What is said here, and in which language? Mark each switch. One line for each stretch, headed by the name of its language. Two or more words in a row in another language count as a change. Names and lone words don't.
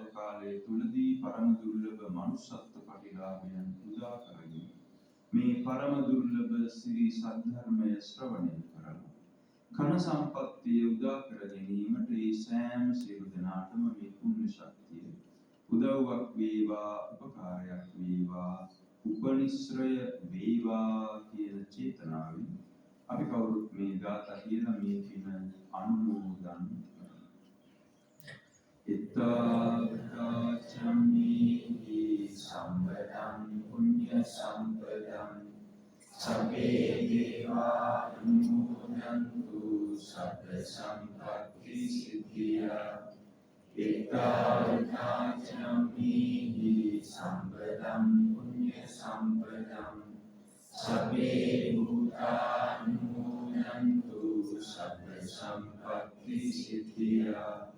Sinhala: කාලයේ තුලදී පරම දුර්ලභ මනුෂ්‍යත්ව පරිලාභයන් උදා කරගෙන මේ පරම දුර්ලභ ශ්‍රී සද්ධර්මය ශ්‍රවණය කරලා ඝන සම්පත්තිය උදා කර ගැනීමට ඒ සෑම සියලු දෙනාටම මේ පුණ්‍ය ශක්තිය උදව්වක් වේවා උපකාරයක් වේවා උපනිශ්‍රය වේවා කියන චේතනාවෙන් අපි කවුරුත් මේ ගාථා කියලා මේ පින අනුමෝදන්
Pali: ඉත්තාචම්මි සම්පදං පුඤ්ඤ සම්පදං සබ්බේ දේවා අනුමෝදන්තු සබ්බ සම්පත්ති සිද්ධියා ඉත්තාචම්මි සම්පදං පුඤ්ඤ සම්පදං සබ්බේ භූතානුමෝදන්තු සබ්බ සම්පත්ති සිද්ධියා